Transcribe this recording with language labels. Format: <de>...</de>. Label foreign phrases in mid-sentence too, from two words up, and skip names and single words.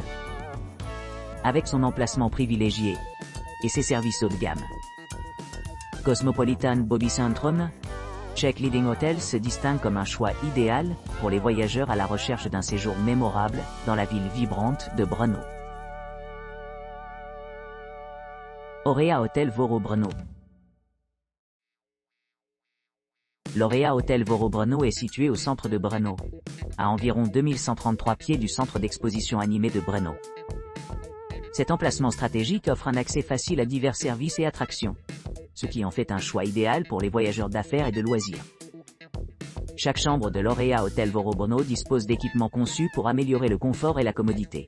<fr>Avec son emplacement privilégié et ses services haut de gamme, Cosmopolitan Bobicentrum Czech Leading Hotels se distingue comme un choix idéal pour les voyageurs à la recherche d'un séjour mémorable dans la ville vibrante de Brno. Aurea Hotel Voro Brno. L'Aurea Hotel Voro Brno est situé au centre de Brno, à environ 2133 pieds du centre d'exposition animé de Brno. Cet emplacement stratégique offre un accès facile à divers services et attractions, ce qui en fait un choix idéal pour les voyageurs d'affaires et de loisirs. Chaque chambre de l'Aurea Hotel Voro Brno dispose d'équipements conçus pour améliorer le confort et la commodité.</fr>